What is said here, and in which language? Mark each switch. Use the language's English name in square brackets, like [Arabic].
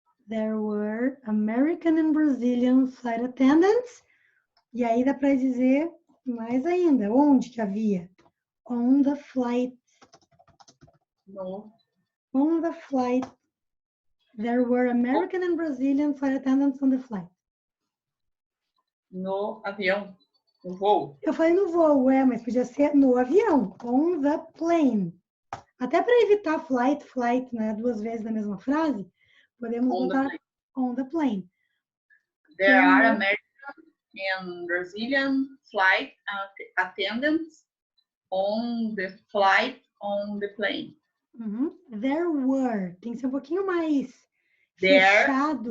[English] There were American and Brazilian flight attendants. [Portuguese] E aí dá para dizer mais ainda. Onde que havia? On the flight. [English] No. On the flight. There were American and Brazilian flight attendants on the flight. [Portuguese] No avião. No voo. Eu falei no voo, mas podia ser no avião. On the plane. Até para evitar flight, né? Duas vezes na mesma frase, podemos botar on the plane. [English] There are American and Brazilian flight attendants on the flight on the plane. There were. [Portuguese] Tem que ser um pouquinho mais fechado.